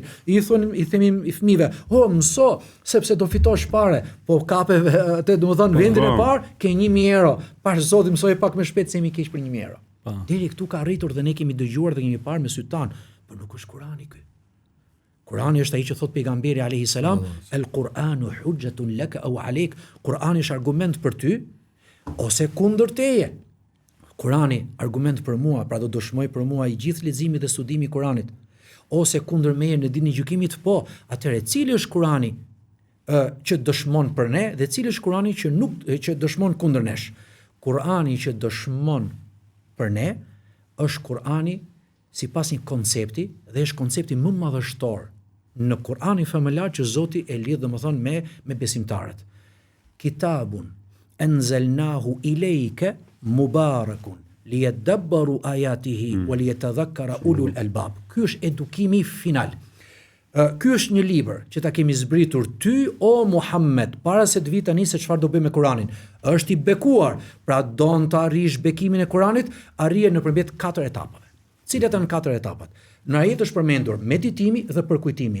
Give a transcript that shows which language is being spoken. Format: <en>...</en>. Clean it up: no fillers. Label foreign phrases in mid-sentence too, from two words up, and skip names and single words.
<sq>I themi i fëmijëve, mëso sepse do fitosh parë, po kape atë domethënë vendin e parë, ke 1000 euro, pas Zoti mësoi pak më shpejt se mi keq për 1000 euro. Deri këtu ka arritur dhe ne kemi dëgjuar dhe kemi parë me syt tan, por nuk është Kurani ky. Kurani është ai që thot pejgamberi</sq> <ar>عليه السلام, القرآن حجة لك أو عليك.</ar> <sq>Kurani është argument për ty ose kundër teje. Kurani argument për mua, pra do dëshmoj për mua i gjithë leximi dhe studimi i Kuranit. Ose kundër meje në ditën e gjykimit, po, atëherë cili është Kurani që dëshmon për ne dhe cili është Kurani që dëshmon kundër nesh? Kurani që dëshmon për ne është Kurani sipas një koncepti dhe është koncepti më madhështor në Kur'anin famëlar që Zoti e lidh domethënë me besimtarët.</sq> <ar>كتاب أنزلناه إليك مبارك ليدبروا آياته وليتذكر أولو الألباب.</ar> <sq>Ky është edukimi final. Ky është një libër që ta kemi zbritur ty o Muhammed para se të vi tani se çfarë do bëjmë me Kur'anin. Është i bekuar, pra don të arrish bekimin e Kur'anit, arrije nëpërmjet 4 etapave. Cilat janë 4 etapat? Në ajet është përmendur meditimi dhe përkujtimi.</sq>